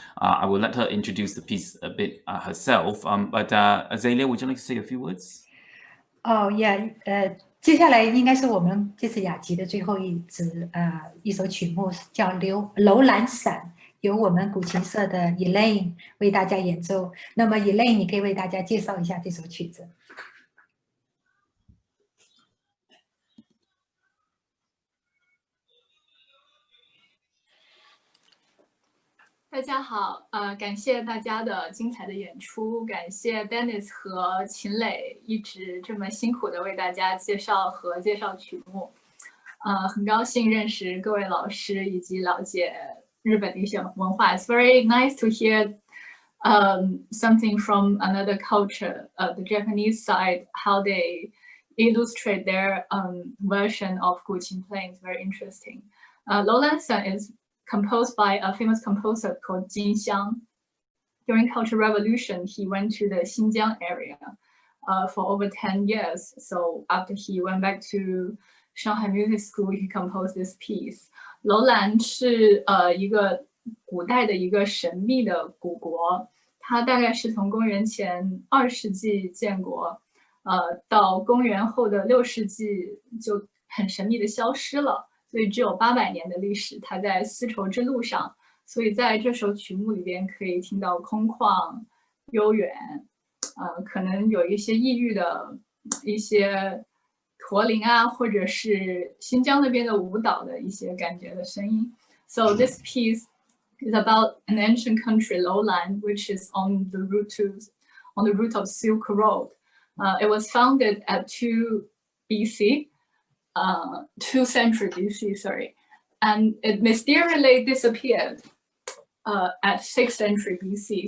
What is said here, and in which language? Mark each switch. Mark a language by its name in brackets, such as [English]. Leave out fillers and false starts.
[English] I will let her introduce the piece a bit herself. But Azalea, would you like to say a few words? Oh yeah, [Chinese] 接下来应该是我们这次雅集的最后一首曲目，叫《楼兰散》，由我们古琴社的 Elaine 为大家演奏。那么 Elaine， 你可以为大家介绍一下这首曲子。大家好，感谢大家的精彩的演出，感谢 Dennis 和秦磊一直这么辛苦的为大家介绍曲目，很高兴认识各位老师以及了解日本的一些文化。 [English] It's very nice to hear something from another culture, the Japanese side, how they illustrate their version of guqin playing. It's very interesting. Lowland Sun is composed by a famous composer called Jin Xiang. During Cultural Revolution, he went to the Xinjiang area for over 10 years. So after he went back to Shanghai Music School, he composed this piece. [Chinese] 楼兰是一个古代的一个神秘的古国，它大概是从公元前2世纪建国，到公元后的6世纪就很神秘的消失了。所以只有800年的历史，它在丝绸之路上，所以在这首曲目里边可以听到空旷、悠远，可能有一些异域的一些驼铃啊，或者是新疆那边的舞蹈的一些感觉的声音。 [English] So this piece is about an ancient country, Lowland, which is on the route of Silk Road. It was founded at 2 BC. 2th century BC, sorry, and it mysteriously disappeared at 6th century BC.